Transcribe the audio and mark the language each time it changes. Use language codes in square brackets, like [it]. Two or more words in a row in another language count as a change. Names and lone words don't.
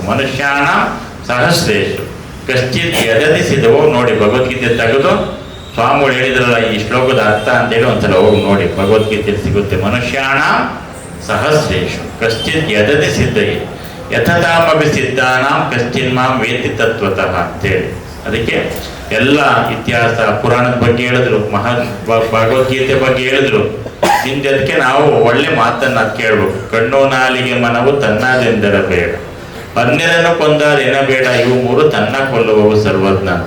[sa] ಮನುಷ್ಯಾಣ ಸಹಸ್ರೇಶು ಕಶ್ಚಿತ್ ಯದತಿ ಸಿದ್ಧವೋ. [kn] ನೋಡಿ ಭಗವದ್ಗೀತೆ ತೆಗೆದು ಸ್ವಾಮಿಗಳು ಹೇಳಿದ್ರಲ್ಲ ಈ ಶ್ಲೋಕದ ಅರ್ಥ ಅಂತೇಳಿ ಒಂದ್ಸಲ ಹೋಗಿ ನೋಡಿ, ಭಗವದ್ಗೀತೆಯಲ್ಲಿ ಸಿಗುತ್ತೆ. [sa] ಮನುಷ್ಯಾಣ ಸಹಸ್ರೇಶು ಕಶ್ಚಿತ್ ಯದತಿ ಸಿದ್ಧಯೇ ಯಥತಾಮಪಿ ಸಿದ್ಧಾನಾಂ ಕಶ್ಚಿನ್ ಮಾಂ ವೇತಿ ತತ್ವತಃ [kn] ಅಂತೇಳಿ. ಅದಕ್ಕೆ ಎಲ್ಲ ಇತಿಹಾಸ ಪುರಾಣದ ಬಗ್ಗೆ ಹೇಳಿದ್ರು, ಭಗವದ್ಗೀತೆ ಬಗ್ಗೆ ಹೇಳಿದ್ರು. ಹಿಂದೆ ಅದಕ್ಕೆ ನಾವು ಒಳ್ಳೆ ಮಾತನ್ನ ಕೇಳ್ಬೇಕು. ಕಣ್ಣು ನಾಲಿಗೆ ಮನವು ತನ್ನದೆಂದರ ಬೇಡ, ಅನ್ಯರನ್ನು ಕೊಂದಾದೇನ ಬೇಡ, ಇವು 3 ತನ್ನ ಕೊಲ್ಲುವವು ಸರ್ವಜ್ಞ ಅಂತ.